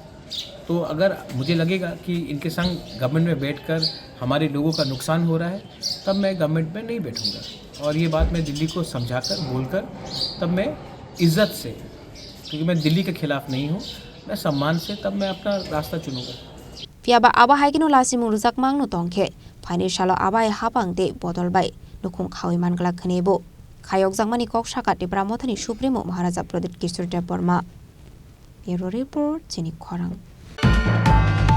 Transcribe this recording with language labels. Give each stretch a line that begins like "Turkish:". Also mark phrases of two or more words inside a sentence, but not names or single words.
Hindi: तो अगर मुझे लगेगा कि इनके संग गवर्नमेंट में बैठकर हमारे लोगों का नुकसान हो रहा है, तब मैं गवर्नमेंट में नहीं बैठूँगा। और ये बात मैं दिल्ली को समझाकर बोलकर, तब मैं इज़्ज़त से, क्योंकि मैं दिल्ली के खिलाफ नहीं हूँ, मैं सम्मान से तब मैं अपना रास्ता चुनूँगा।
Kok Borok: Piaba aba haikino lasi murzak mangno tongke फाइनि सालो आबाय हाबां दे बदलबाय नुखुं खावै मानगला खनेबो खायक जांमानि कक साका टिप्रा मथानि सुप्रीमो महाराजा प्रदीप किशोर देव बर्मा ब्यूरो रिपोर्ट चिनी खरं।